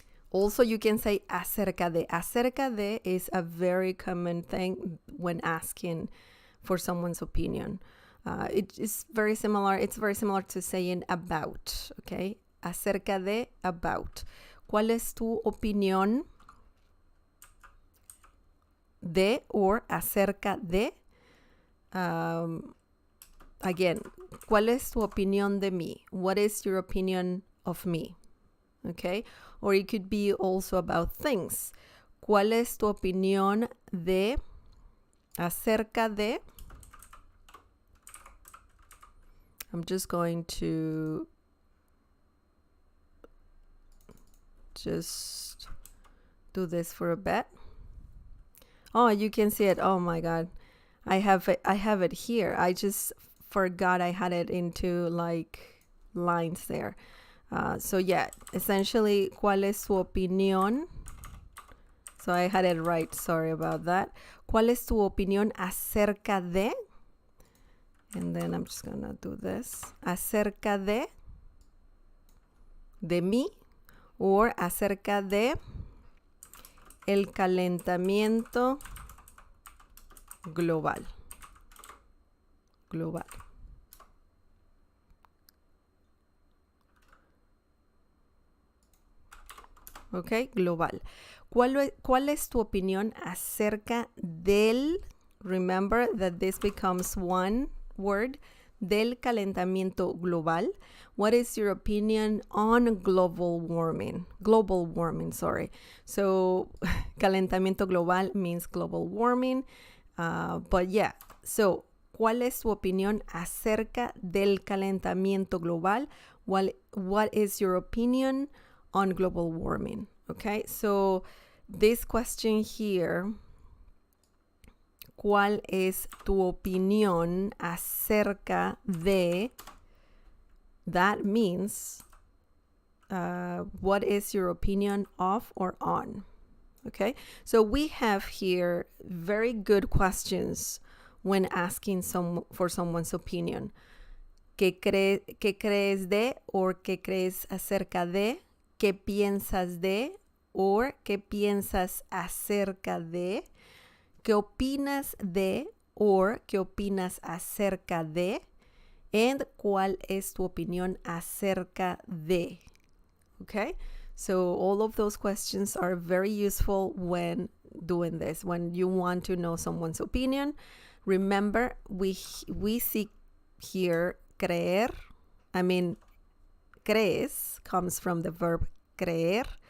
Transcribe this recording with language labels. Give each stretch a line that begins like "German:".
English: Also, you can say
Spanish: acerca de. Acerca de
English: is a very common thing when asking for someone's opinion. It is very similar. It's very similar to saying about, okay?
Spanish: Acerca de, about. ¿Cuál es tu opinión de or acerca de? Again, ¿cuál es tu opinión de mí?
English: What is your opinion of me? Okay? Or it could be also about things.
Spanish: ¿Cuál es tu opinión de, acerca de?
English: I'm just going to just do this for a bit. Oh, you can see it. Oh my God. I have it here. I just forgot I had it into like lines there. So yeah, essentially,
Spanish: ¿cuál es su opinión?
English: So I had it right. Sorry about that.
Spanish: ¿Cuál es tu opinión acerca de?
English: And then I'm just gonna do this.
Spanish: Acerca de mí, or acerca de el calentamiento global.
English: Global.
Spanish: Ok, global. ¿Cuál es tu opinión acerca del,
English: remember that this becomes one word,
Spanish: del calentamiento global?
English: What is your opinion on global warming? Global warming, sorry. So,
Spanish: calentamiento global
English: means global warming. But yeah, so,
Spanish: ¿cuál es tu opinión acerca del calentamiento global?
English: What is your opinion on global warming? Okay, so this question here,
Spanish: ¿cuál es tu opinión acerca de?
English: That means, what is your opinion of or on? Okay, so we have here very good questions when asking for someone's opinion.
Spanish: ¿Qué crees de? Or ¿qué crees acerca de? ¿Qué piensas de? Or ¿qué piensas acerca de? ¿Qué opinas de? Or ¿qué opinas acerca de? And ¿cuál es tu opinión acerca de?
English: Okay? So all of those questions are very useful when doing this. When you want to know someone's opinion, remember we see here creer. I mean, crees comes from the verb creer.